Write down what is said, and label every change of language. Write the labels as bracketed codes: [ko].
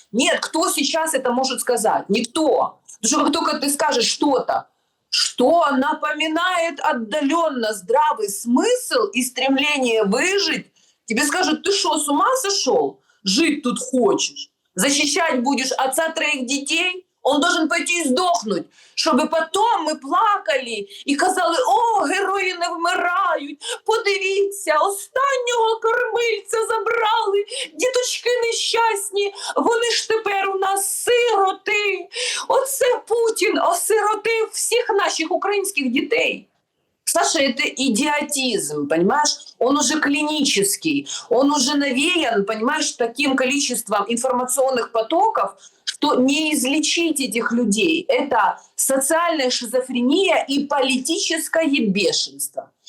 [ru] Нет, кто сейчас это может сказать? Никто. Потому что как только ты скажешь что-то, что напоминает отдаленно здравый смысл и стремление выжить, тебе скажут, ты что, с ума сошел? Жить тут хочешь? Защищать будешь отца 3 детей? Он должен пойти и сдохнуть, [uk] щоб потом ми плакали і казали, о, герої не вмирають, подивіться, останнього кормильця забрали, діточки нещасні, вони ж тепер у нас сироти. Оце Путін осиротив всіх наших українських дітей. [ru] Саша, это идиотизм, понимаешь? Он уже клинический, он уже навеян, понимаешь, таким количеством информационных потоков, что не излечить этих людей. Это социальная шизофрения и политическое бешенство.